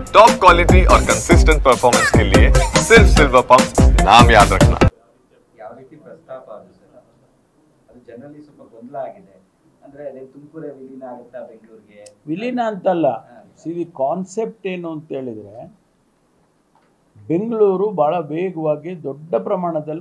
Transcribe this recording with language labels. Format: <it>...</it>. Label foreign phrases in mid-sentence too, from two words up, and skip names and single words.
<en>top quality</en> <hi>और</hi> <en>consistent performance</en> <hi>के लिए सिर्फ सिल्वर पंप नाम याद रखना।</hi> <kn>ಯಾವ ರೀತಿ ಪ್ರಸ್ತಾಪ ಅದು ಸರ್ ಅದು ಜನರಲಿ ಸ್ವಲ್ಪ ಗೊಂದಲ ಆಗಿದೆ ಅಂದ್ರೆ ಅದೇ ತುಮಕೂರೇ ವಿಲೀನ ಆಗುತ್ತಾ ಬೆಂಗಳೂರಿಗೆ ವಿಲೀನ ಅಂತಲ್ಲ ಸಿ ಕಾನ್ಸೆಪ್ಟ್ ಏನು ಅಂತ ಹೇಳಿದ್ರೆ ಬೆಂಗಳೂರು ಭಾಳ ವೇಗವಾಗಿ ದೊಡ್ಡ ಪ್ರಮಾಣದಲ್ಲಿ</kn>